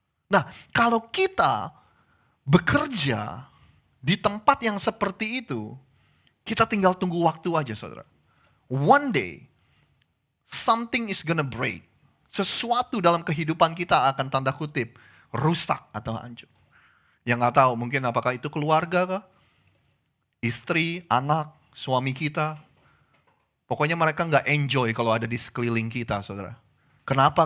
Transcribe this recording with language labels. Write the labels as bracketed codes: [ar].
[id] Nah, kalau kita bekerja di tempat yang seperti itu, kita tinggal tunggu waktu aja saudara. [en] One day, something is gonna break. [id] Sesuatu dalam kehidupan kita akan tanda kutip rusak atau hancur. Yang gak tahu mungkin apakah itu keluarga kah? Istri, anak, suami kita. Pokoknya mereka gak enjoy kalau ada di sekeliling kita saudara. Kenapa?